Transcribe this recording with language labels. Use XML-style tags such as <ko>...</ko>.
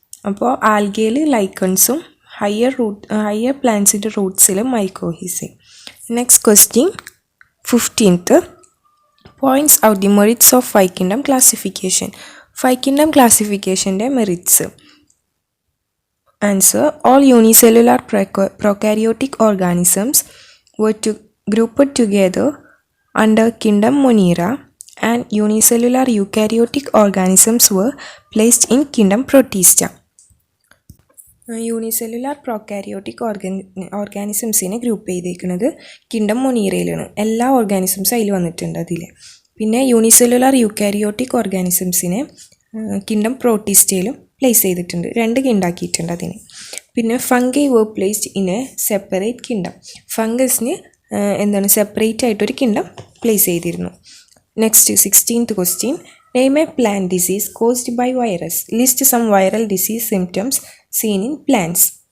<ml>അപ്പോൾ ആൽഗയിൽ ലൈക്കൺസും higher പ്ലാന്റ്സിൻ്റെ റൂട്ട്സിൽ മൈക്കോഹിസയും.</ml> <en>Next question 15th. Points out the merits of 5 kingdom classification. 5 kingdom classificationൻ്റെ മെറിറ്റ്സ്. Answer: all unicellular prokaryotic organisms were grouped together under kingdom Monera, and unicellular eukaryotic organisms were placed in kingdom Protista.</en> <ml>Unicellular prokaryotic ഓർഗാനിസംസിനെ group ചെയ്തേക്കുന്നത് kingdom മൊനീറയിലാണ്. എല്ലാ ഓർഗാനിസംസും അതിൽ വന്നിട്ടുണ്ട് അതിൽ. പിന്നെ unicellular eukaryotic ഓർഗാനിസംസിനെ kingdom പ്രോട്ടിസ്റ്റയിലും place ചെയ്തിട്ടുണ്ട്. 2 കിണ്ടാക്കിയിട്ടുണ്ട് അതിന്. പിന്നെ</ml> <en>Fungi were placed in a separate kingdom.</en> <ml>ഫംഗസിന് separate ആയിട്ടൊരു കിങ്ഡം പ്ലേസ് ചെയ്തിരുന്നു.</ml> <en>Next 16th question. Name a plant disease caused by virus. List some viral disease symptoms seen in plants.</en>